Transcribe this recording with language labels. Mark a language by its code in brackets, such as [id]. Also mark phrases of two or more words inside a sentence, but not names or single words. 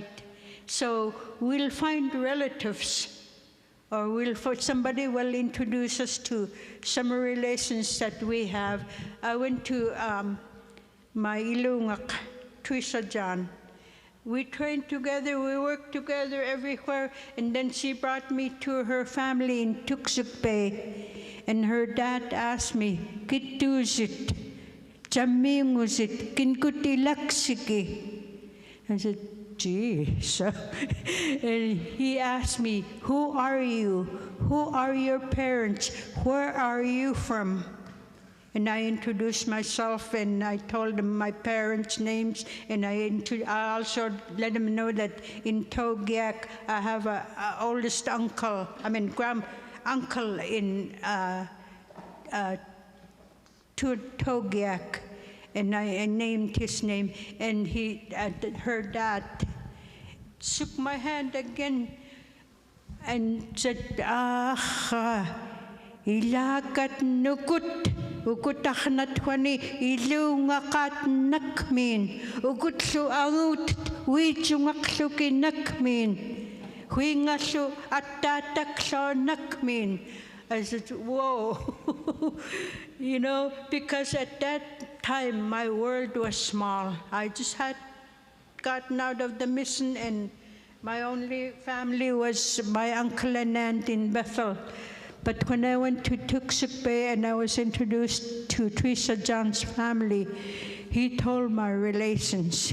[en] So we'll find relatives, or somebody will introduce us to some relations that we have. I went to my Ilungak, Trisha John. We trained together, we worked together everywhere, and then she brought me to her family in Tuksuk Bay. And her dad asked me, [esu] "Kituzit, chaminguzit, kinkutilaksiki." [en] I said, "Geez." And he asked me, "Who are you? Who are your parents? Where are you from?" And I introduced myself, and I told them my parents' names, and I also let them know that in Togiak I have an oldest uncle, uncle in Togiak, and I named his name, and her dad shook my hand again and said, [esu] "Ilakat nukut. Ukutak natwani ilungakat nakmin. Ukutsu angut wichungaksuki nakmin. Huingasu atatakso nakmin." [en] I said, whoa. Because at that time my world was small. I just had gotten out of the mission, and my only family was my uncle and aunt in Bethel. But when I went to Tuksuk Bay and I was introduced to Teresa John's family, he told my relations.